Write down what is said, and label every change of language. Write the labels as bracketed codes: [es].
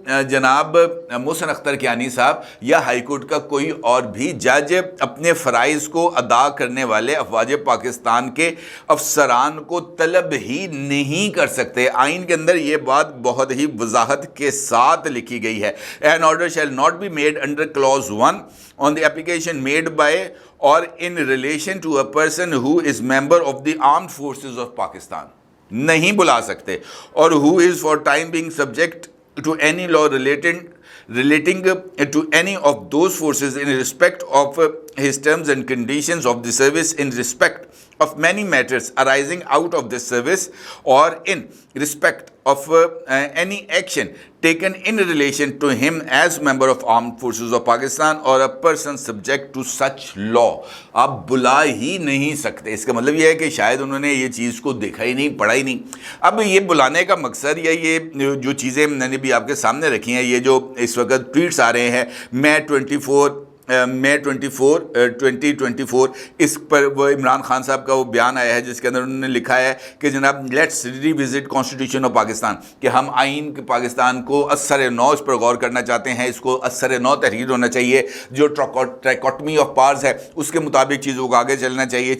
[ur] جناب محسن اختر کیانی صاحب یا ہائی کورٹ کا کوئی اور بھی جج اپنے فرائض کو ادا کرنے والے افواج پاکستان کے افسران کو طلب ہی نہیں کر سکتے۔ آئین کے اندر یہ بات بہت ہی وضاحت کے ساتھ لکھی گئی ہے۔ [en] An order shall not be made under clause 1 on the application made by or in relation to a person who is member of the armed forces of Pakistan. [ur] نہیں بلا سکتے، اور [en] who is for time being subject to any law relating to any of those forces in respect of his terms and conditions of the service, in respect of many matters arising out of this service, or in respect of any action taken in relation to him as member of armed forces of Pakistan or a person subject to such law. [ur] آپ بلا ہی نہیں سکتے. اس کا مطلب یہ ہے کہ شاید انہوں نے یہ چیز کو دیکھا ہی نہیں, پڑھا ہی نہیں. اب یہ بلانے کا مقصد یا یہ جو چیزیں میں نے بھی آپ کے سامنے رکھی ہیں, یہ جو اس وقت ٹویٹس آ رہے ہیں مئی 24 2024, اس پر وہ عمران خان صاحب کا وہ بیان آیا ہے جس کے اندر انہوں نے لکھا ہے کہ جناب [en] let's revisit constitution of Pakistan, [ur] کہ ہم آئین کے پاکستان کو اثر نو اس پر غور کرنا چاہتے ہیں, اس کو اثر نو تحریر ہونا چاہیے, جو ٹرائکوٹمی آف پاورز ہے اس کے مطابق چیزوں کو آگے چلنا چاہیے.